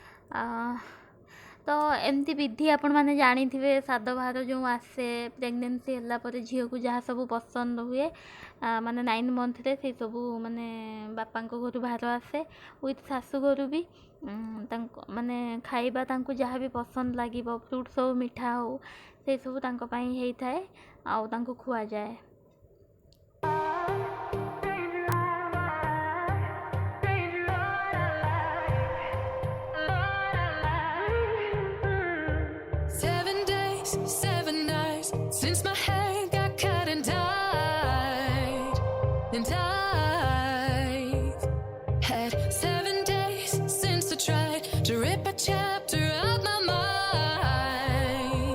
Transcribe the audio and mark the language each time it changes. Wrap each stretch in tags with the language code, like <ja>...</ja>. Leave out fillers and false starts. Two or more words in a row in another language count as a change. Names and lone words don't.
<or>ତ ଏମିତି ବିଧି ଆପଣମାନେ ଜାଣିଥିବେ, ସାଦଭାର ଯେଉଁ ଆସେ ପ୍ରେଗନେନ୍ସି ହେଲା ପରେ ଝିଅକୁ ଯାହା ସବୁ ପସନ୍ଦ ହୁଏ, ମାନେ 9 ମନ୍ଥରେ ସେସବୁ ମାନେ ବାପାଙ୍କ ଘରୁ ଭାର ଆସେ, ୱିଥ୍ ଶାଶୁ ଘରୁ ବି ତାଙ୍କ ମାନେ ଖାଇବା ତାଙ୍କୁ ଯାହା ବି ପସନ୍ଦ ଲାଗିବ, ଫ୍ରୁଟ୍ସ ହଉ ମିଠା ହଉ ସେସବୁ ତାଙ୍କ ପାଇଁ ହେଇଥାଏ, ଆଉ ତାଙ୍କୁ ଖୁଆଯାଏ।</or> <en>Since my head got cut and died, and I've had 7 days since I tried to rip a chapter out my mind.</en>